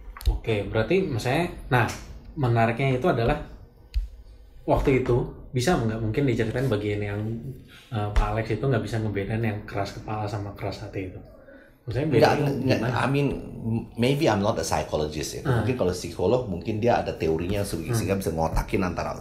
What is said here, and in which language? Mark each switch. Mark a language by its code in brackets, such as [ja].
[id] Oke, berarti misalnya, nah menariknya itu adalah waktu itu bisa nggak mungkin diceritain bagian yang Pak Alex itu nggak bisa ngebedain yang keras kepala sama keras hati itu. Maksudnya bedanya? [en] I mean, maybe I'm not a psychologist ya. [id] Mungkin kalau psikolog mungkin dia ada teorinya sehingga bisa ngotakin antara.